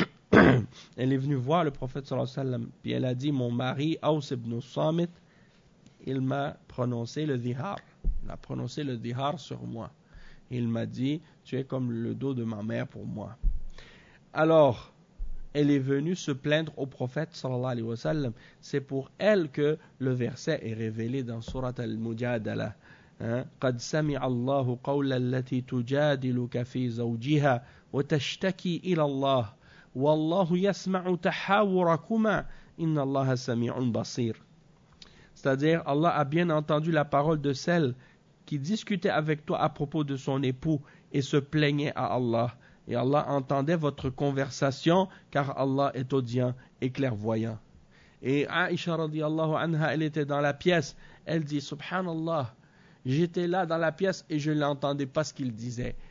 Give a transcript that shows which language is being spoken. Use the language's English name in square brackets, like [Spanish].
[French] Elle est venue voir le prophète sallallahu alayhi wa sallam, puis elle a dit, mon mari Aws ibn Samit, il m'a prononcé le dhihar, il a prononcé le dhihar sur moi, il m'a dit tu es comme le dos de ma mère pour moi. Alors elle est venue se plaindre au prophète sallallahu alayhi wa sallam. C'est pour elle que le verset est révélé dans sourate al-Mujadala, [Arabic] قَدْ سَمِعَ اللَّهُ قَوْلَ الَّتِي تُجَادِلُكَ فِي زَوْجِهَا وَتَشْتَكِي إِلَى اللَّهِ وَاللَّهُ يَسْمَعُ تَحَاوُرَكُمَا إِنَّ اللَّهَ سَمِيعٌ بَصِيرٌ. [French] C'est-à-dire, Allah a bien entendu la parole de celle qui discutait avec toi à propos de son époux et se plaignait à Allah. Et Allah entendait votre conversation, car Allah est audient et clairvoyant. Et Aïcha radiallahu anha, elle était dans la pièce, elle dit, Subhanallah, j'étais là dans la pièce et je n'entendais pas ce qu'il disait.